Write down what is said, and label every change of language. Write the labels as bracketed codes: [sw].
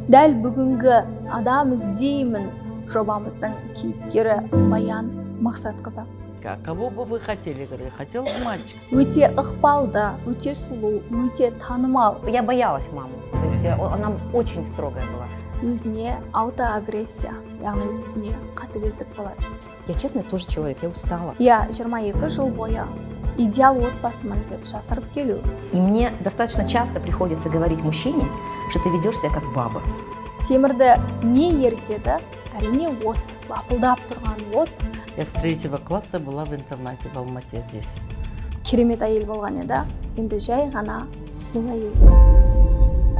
[kk] Дәл бүгінгі адам іздеймін жобамыздың кейіпкері Баян Мақсатқызы. [ru] А кого бы вы хотели, говорю, я хотел бы мальчика. [kk] Өте ықпалды, өте сұлу, өте танымал. [ru] Я боялась маму, то есть она очень строгая была. [kk] Өзіне аутоагрессия, яғни өзіне қатыгездік болады. [ru] Я, честно, тоже человек, я устала. Я [kk] 22 жыл бойы идеал отбасымын деп жасырып келу. [ru] И мне достаточно часто приходится говорить мужчине, что ты ведешь себя как баба. [kk] Темірді не ерітеді? Әрине от, лапылдап тұрған от. [ru] Я с 3 класса была в интернате в Алмате здесь. [kk] Керемет әйел болған еді, енді жай ғана сұлу әйел.